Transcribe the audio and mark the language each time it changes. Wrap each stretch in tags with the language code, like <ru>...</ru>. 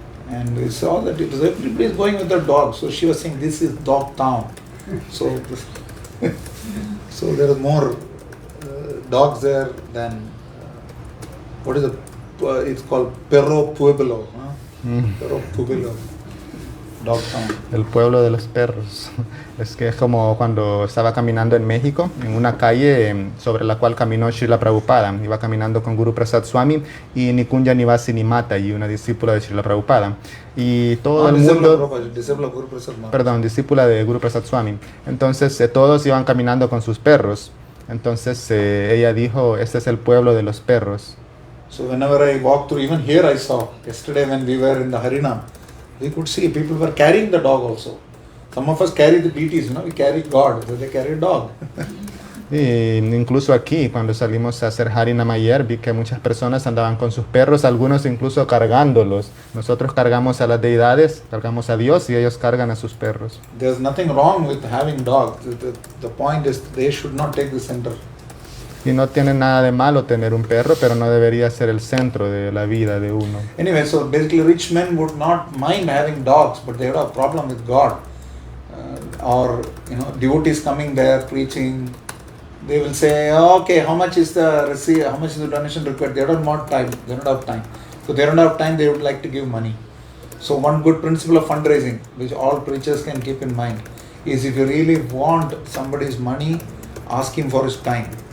<en>And we saw that everybody is going with their dog. So she was saying, this is dog town. So, so there are more dogs there than, what is it? It's called Perro Pueblo. Perro Pueblo. Dog town.</en> <es>El pueblo de los perros. Es que es como cuando estaba caminando en México, en una calle sobre la cual caminó Srila Prabhupada. Iba caminando con Guru Prasad Swami y Nikunja Nivasini Mataji, una discípula de Srila Prabhupada. Y todo el mundo... Perdón, discípula de Guru Prasad Swami. Entonces todos iban caminando con sus perros. Entonces ella dijo, este es el pueblo de los perros.</es> <en>So whenever I walk through, even here I saw, yesterday when we were in the Harinam, we could see people were carrying the dog also. Some of us carry the deities, we carry God, so they carry a dog.</en> <es>Y incluso aquí, cuando salimos a hacer Harinam ayer, vi que muchas personas andaban con sus perros, algunos incluso cargándolos. Nosotros cargamos a las deidades, cargamos a Dios y ellos cargan a sus perros.</es> <en>There's nothing wrong with having dogs. The point is they should not take the center.</en> <es>Y no tiene nada de malo tener un perro, pero no debería ser el centro de la vida de uno.</es> <en>Anyway, so basically rich men would not mind having dogs, but they would have a problem with God. Or, devotees coming there preaching, they will say, okay, how much is the receipt, how much is the donation required? They don't have time. They don't have time. So they don't have time, they would like to give money. So one good principle of fundraising, which all preachers can keep in mind, is if you really want somebody's money, ask him for his time.</en>